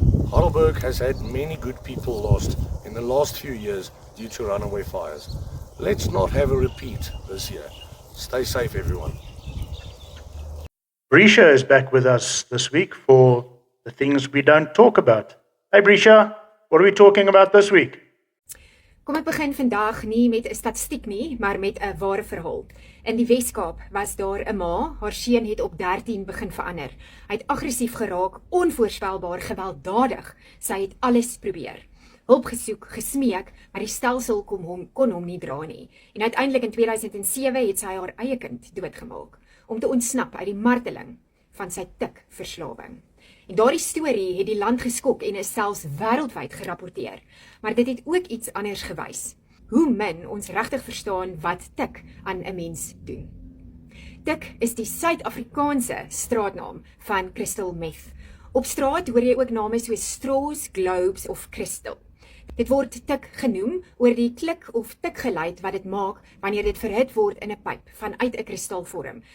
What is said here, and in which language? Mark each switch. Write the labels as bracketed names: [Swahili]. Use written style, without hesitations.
[English] Heidelberg has had many good people lost in the last few years due to runaway fires. Let's not have a repeat this year. Stay safe, everyone. Brisha is back with us this week for the things we don't talk about. Hey Brisha, what are we talking about this week? [Afrikaans] Kom ek begin vandag nie met 'n statistiek nie, maar met 'n ware verhaal. In die Weskaap was daar 'n ma, haar seun het op 13 begin verander. Hy het aggressief geraak, onvoorspelbaar gewelddadig. Sy het alles probeer. Hulp gesoek, gesmeek, maar die stelsel kon hom nie dra nie. En uiteindelik in 2007 het sy haar eie kind doodgemaak om te ontsnap uit die marteling van sy tikverslawing. En daardie storie het die land geskok en is selfs wêreldwyd gerapporteer. Maar dit het ook iets anders gewys. Hoe min ons regtig verstaan wat tik aan 'n mens doen. Tik is die Suid-Afrikaanse straatnaam van crystal meth. Op straat hoor jy ook name soos Straws, Globes of Crystal. Dit word tik genoem oor die klik of tikgeluid wat dit maak wanneer dit verhit word in 'n pyp vanuit 'n kristalvorm.